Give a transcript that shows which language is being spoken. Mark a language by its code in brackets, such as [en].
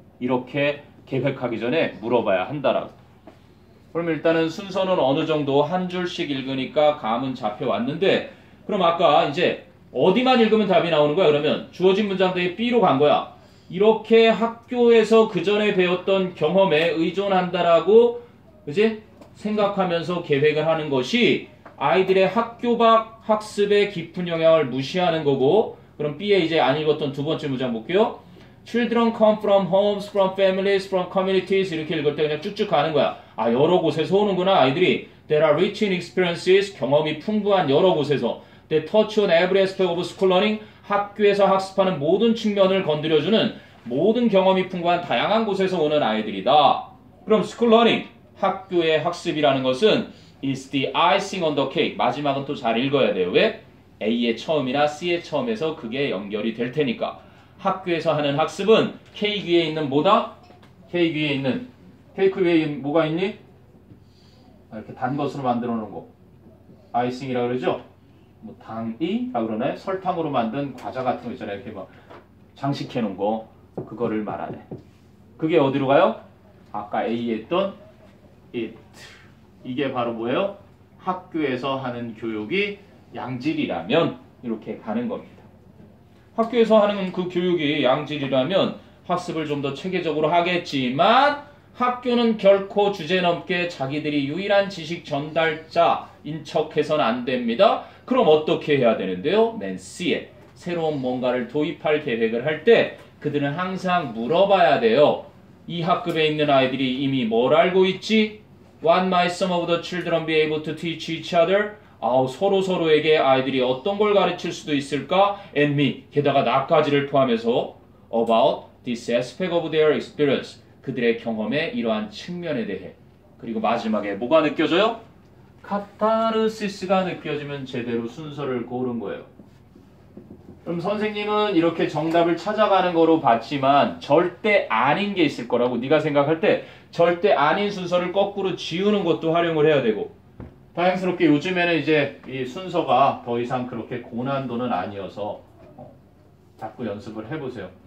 [ko] 이렇게 계획하기 전에 물어봐야 한다라고. 그럼 일단은 순서는 어느 정도 한 줄씩 읽으니까 감은 잡혀왔는데, 그럼 아까 이제 어디만 읽으면 답이 나오는 거야? 그러면 주어진 문장들이 B로 간 거야. 이렇게 학교에서 그 전에 배웠던 경험에 의존한다라고 그지? 생각하면서 계획을 하는 것이 아이들의 학교 밖 학습에 깊은 영향을 무시하는 거고 그럼 B에 이제 안 읽었던 두 번째 문장 볼게요. [en] Children come from homes, from families, from communities [ko] 이렇게 읽을 때 그냥 쭉쭉 가는 거야. 아 여러 곳에서 오는구나 아이들이. [en] There are rich in experiences [ko] 경험이 풍부한 여러 곳에서 [en] They touch on every aspect of school learning [ko] 학교에서 학습하는 모든 측면을 건드려주는 모든 경험이 풍부한 다양한 곳에서 오는 아이들이다. 그럼 [en] school learning [ko] 학교의 학습이라는 것은 [en] is the icing on the cake. [ko] 마지막은 또 잘 읽어야 돼요. 왜? A의 처음이나 C의 처음에서 그게 연결이 될 테니까. 학교에서 하는 학습은 케이크 위에 있는 뭐다? 케이크 위에 있는 케이크 위에 뭐가 있니? 이렇게 단 것으로 만들어 놓은 거. 아이싱이라고 그러죠? 뭐 당이라고 그러네. 설탕으로 만든 과자 같은 거 있잖아요. 이렇게 막 장식해 놓은 거. 그거를 말하네. 그게 어디로 가요? 아까 A에 했던 it. 이게 바로 뭐예요? 학교에서 하는 교육이 양질이라면 이렇게 가는 겁니다. 학교에서 하는 그 교육이 양질이라면 학습을 좀 더 체계적으로 하겠지만 학교는 결코 주제넘게 자기들이 유일한 지식 전달자인 척해서는 안 됩니다. 그럼 어떻게 해야 되는데요? 맨 C에 새로운 뭔가를 도입할 계획을 할 때 그들은 항상 물어봐야 돼요. 이 학급에 있는 아이들이 이미 뭘 알고 있지? [en] What might some of the children be able to teach each other? [ko] 서로에게 아이들이 어떤 걸 가르칠 수도 있을까? [en] And me, [ko] 게다가 나까지를 포함해서 [en] about this aspect of their experience. [ko] 그들의 경험의 이러한 측면에 대해. 그리고 마지막에 뭐가 느껴져요? 카타르시스가 느껴지면 제대로 순서를 고른 거예요. 그럼 선생님은 이렇게 정답을 찾아가는 거로 봤지만 절대 아닌 게 있을 거라고 네가 생각할 때 절대 아닌 순서를 거꾸로 지우는 것도 활용을 해야 되고 다행스럽게 요즘에는 이제 이 순서가 더 이상 그렇게 고난도는 아니어서 자꾸 연습을 해보세요.